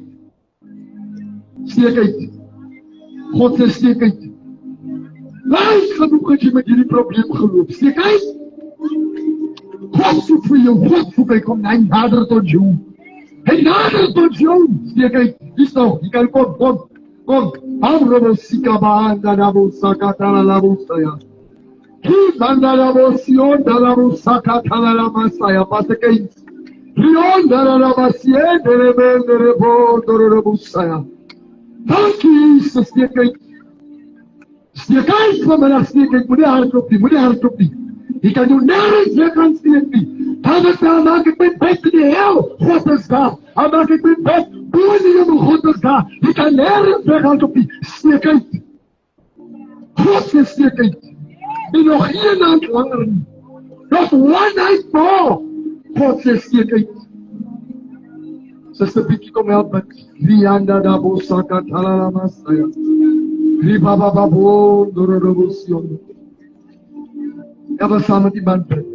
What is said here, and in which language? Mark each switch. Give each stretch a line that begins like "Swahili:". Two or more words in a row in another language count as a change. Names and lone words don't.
Afrikaans: Steek uit. God sê steek uit. Laat genoeg dat jy met hierdie probleem geloop. Steek uit. God soek vir jou, God soek, hy kom nader tot jou. Hy nader tot jou. Steek uit, hier's nou, jy kan kom. Amrobo sikabanda nabo sakatala labo saya. Kibanda labo sion dalabo sakatala lama saya. Patekay. Rion dalabo siye derebe dorebo saya. Dank u, Jesus, steek uit. Steek uit vanmiddag, steek uit. Moenie hardloop nie. Jy kan jou nergens weer kan steek nie. David sê, maak ek my bed in die hel, God is daar. Maak ek my bed boven die hemel, God is daar. Jy kan nergens weer hardloop nie. Steek uit. God sê steek uit. En nog een hand langer nie.
English: Not one night more.
Afrikaans: God sê steek uit. Sister Vicky, kom help met. Rianda da bosaka talalama saya. Ribaba babo dororobosion. Ek was saam met die man, prins.